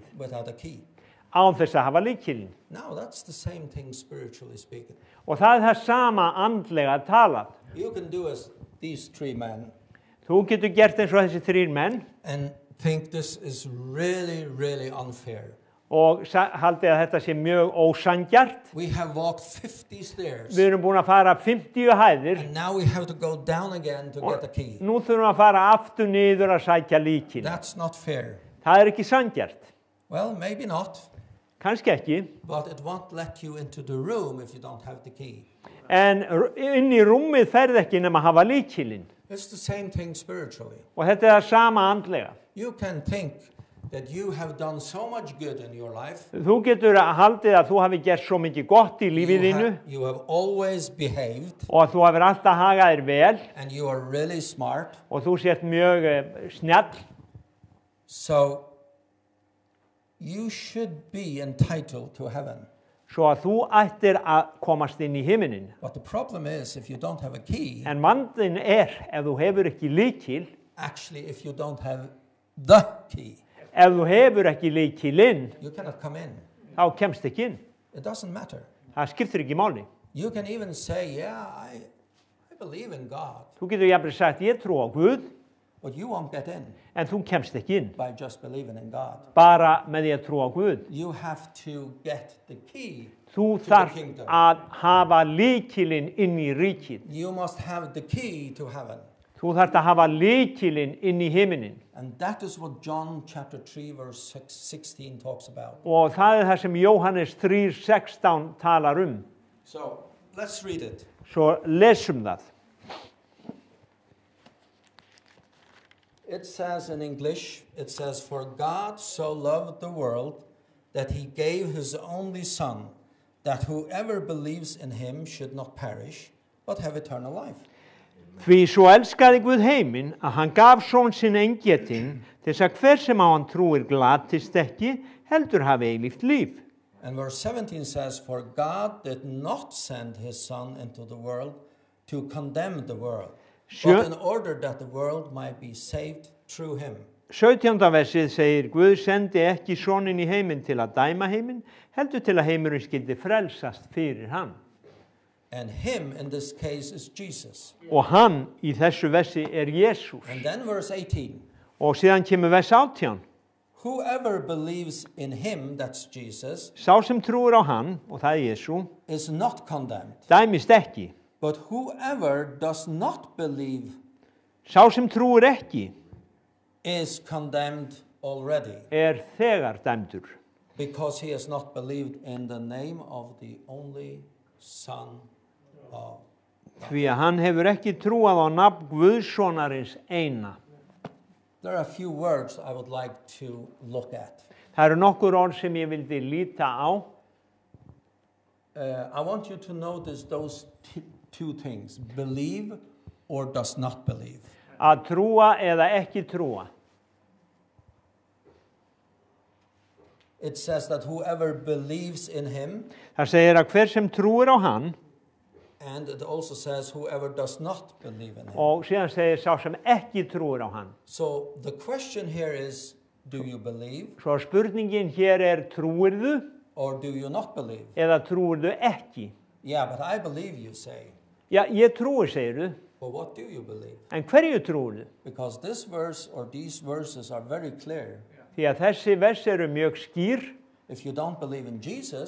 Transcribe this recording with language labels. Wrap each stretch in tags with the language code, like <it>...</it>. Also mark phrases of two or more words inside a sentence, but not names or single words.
<en>without a key.</en> <is>án þess að hafa lykilinn.</is> <en>Now that's the same thing spiritually speaking.</en> <is>Og það er það sama andlega talað.</is> <en>You can do as these three men</en> <is>Þú getur gert eins og þessi 3 menn</is> <en>and think this is really, really unfair.</en> <is>og haldið að þetta sé mjög ósanngjarnt.</is> <en>We have walked 50 stairs</en> <is>Við erum búin að fara 50 hæðir</is> <en>and now we have to go down again to get a key.</en> <is>Nú þurfum við að fara aftur niður að sækja lykil.</is> <en>That's not fair.</en> <is>Það er ekki sanngjarnt.</is> <en>Well, maybe not,</en> <is>Kannski ekki.</is> <en>but it won't let you into the room if you don't have the key.</en> <is>En inn í rúmið ferð ekki nema að hafa lykilinn.</is> <en>It's the same thing spiritually.</en> <is>Og þetta er það sama andlega.</is> <en>You can think that you have done so much good in your life.</en> <is>Þú getur haldið að þú hafi gert svo mikið gott í lífið þínu</is> <en>You have always behaved</en> <is>og að þú hafir alltaf hagað þér vel</is> <en>and you are really smart.</en> <is>og þú sért mjög snjall.</is> <en>So you should be entitled to heaven.</en> <is>Svo að þú ættir að komast inn í himinin.</is> <en>But the problem is if you don't have a key,</en> <is>En vandinn ef þú hefur ekki lykil,</is> <en>actually if you don't have the key,</en> <is>ef þú hefur ekki lykilinn,</is> <en>you cannot come in.</en> <is>þá kemst ekki inn.</is> <en>It doesn't matter.</en> <is>Það skiptir ekki máli.</is> <en>You can even say, yeah, I believe in God,</en> <is>Þú getur jafnvel sagt, ég trú á Guð,</is> <en>but you won't get in</en> <is>en þú kemst ekki inn.</is> <en>by just believing in God.</en> <is>Bara með því að trú á Guð.</is> <en>You have to get the key.</en> <is>Þú</is> <en>the</en> <is>þarf</is> <en>kingdom.</en> <is>að hafa lykilinn inn í ríkið.</is> <en>You must have the key to heaven.</en> <is>Þú þarf að hafa lykilinn inn í himinin.</is> <en>And that is what John chapter 3 verse 16 talks about.</en> <is>Og það er það sem Jóhannes 3:16 talar</is> <en>So let's read it.</en> <is>Svo lesum það.</is> <en>It says in English, it says, "For God so loved the world that he gave his only son, that whoever believes in him should not perish, but have eternal life."</en> <is>Því svo elskaði Guð heiminn að hann gaf son sinn eingetinn til þess að hver sem á hann trúir glatist ekki, heldur hafi eilíft líf.</is> <en>And verse 17 says, "For God did not send his son into the world to condemn the world, but in order that the world might be saved through him."</en> <is>17. versið segir, Guð sendi ekki soninn í heiminn til að dæma heiminn, heldur til að heimurinn skyldi frelsast fyrir hann.</is> <en>And him in this case is Jesus.</en> <is>Og hann í þessu versi er Jesús.</is> <en>And then verse 18,</en> <is>Og síðan kemur vers 18.</is> <en>"Whoever believes in him," that's Jesus,</en> <is>Sá sem trúir á hann, og það er Jesú,</is> <en>"is not condemned.</en> <is>dæmist ekki.</is> <en>But whoever does not believe</en> <is>Sá sem trúir ekki</is> <en>is condemned already,</en> <is>er þegar dæmdur.</is> <en>because he has not believed in the name of the only Son of."</en> <is>Því að hann hefur ekki trúað á nafn Guðssonarins eina.</is> <en>There are a few words I would like to look at.</en> <is>Það eru nokkur orð sem ég vildi líta á.</is> <en>I want you to notice those two things, believe or does not believe.</en> <is>Að trúa eða ekki trúa.</is> <en>It says that whoever believes in him,</en> <is>Það segir að hver sem trúir á hann,</is> <en>and it also says whoever does not believe in him.</en> <is>og síðan segir sá sem ekki trúir á hann.</is> <en>So the question here is, do you believe</en> <is>Svo spurningin hér er, trúirðu</is> <en>or do you not believe?</en> <is>eða trúirðu ekki?</is> <en>Yeah, but I believe, you say.</en> <is>Já, ég trúi, segirðu,</is> <en>But what do you believe?</en> <is>en hverju trúirðu?</is> <en>Because this verse or these verses are very clear.</en> <is>Því að þessi vers eru mjög skýr.</is> <en>If you don't believe in Jesus,</en>